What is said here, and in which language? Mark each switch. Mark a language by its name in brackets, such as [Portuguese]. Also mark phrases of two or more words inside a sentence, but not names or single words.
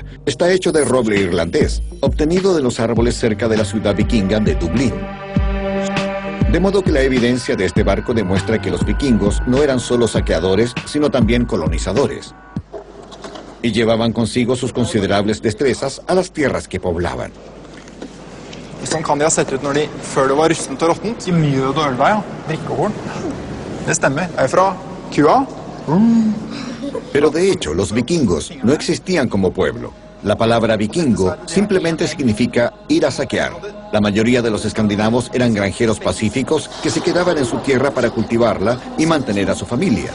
[Spanish] Está hecho de roble irlandés, obtenido de los árboles cerca de la ciudad vikinga de Dublín. De modo que la evidencia de este barco demuestra que los vikingos no eran solo saqueadores, sino también colonizadores. Y llevaban consigo sus considerables destrezas a las tierras que poblaban. [Norwegian] Sånn kan de ha sett ut når de, før det var rustent og råttent. Ikke mye dårlig, ja. Drikkehorn. Det stemmer. Jeg er fra kua. [Spanish] Pero de hecho, los vikingos no existían como pueblo. La palabra vikingo simplemente significa ir a saquear. La mayoría de los escandinavos eran granjeros pacíficos que se quedaban en su tierra para cultivarla y mantener a su familia.